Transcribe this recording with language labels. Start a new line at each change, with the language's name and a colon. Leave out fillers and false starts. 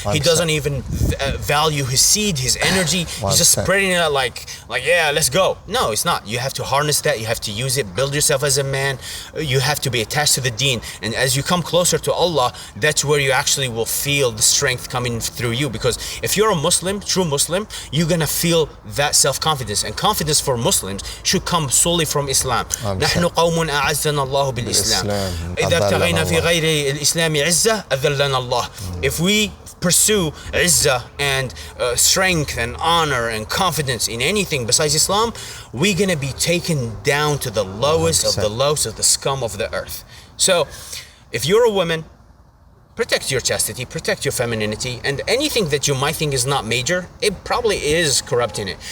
English: He doesn't even value his seed, his energy. He's just spreading it like yeah, let's go. No, it's not. You have to harness that. You have to use it. Build yourself as a man. You have to be attached to the deen. And as you come closer to Allah, that's where you actually will feel the strength coming through you. Because if you're a Muslim, true Muslim, you're gonna feel that self-confidence. And confidence for Muslims should come solely from Islam.
Arabic: نحن قوم أعزنا الله بالإسلام. إذا ابتغينا في غير الإسلام عزة أذلنا الله.
English: If we pursue izzah and strength and honor and confidence in anything besides Islam, we're gonna be taken down to the lowest of the lowest of the scum of the earth. So, if you're a woman, protect your chastity, protect your femininity, and anything that you might think is not major, it probably is corrupting it.